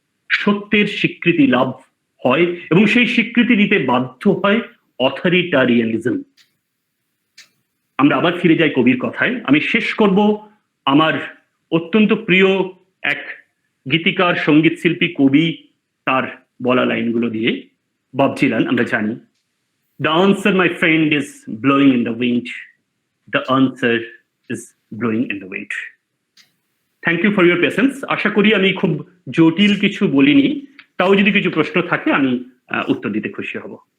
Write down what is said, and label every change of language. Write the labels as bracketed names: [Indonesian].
[Bangla] সত্যের স্বীকৃতি লাভ হয় এবং সেই স্বীকৃতি দিতে বাধ্য হয় অথরিটারিয়ানিজম। আমরা আবার ফিরে যাই কবির কথায়। আমি শেষ করব আমার অত্যন্ত প্রিয় এক গীতিকার, সঙ্গীত শিল্পী, কবি, তার বলা লাইনগুলো দিয়ে। [English] Bob Dylan, [Bangla] আমরা জানি, [English] The answer, my friend, is blowing in the wind. The answer is blowing in the wind. Thank you for your patience. [Bangla] আশা করি আমি খুব জটিল কিছু বলিনি, তাও যদি কিছু প্রশ্ন থাকে আমি উত্তর দিতে খুশি হব।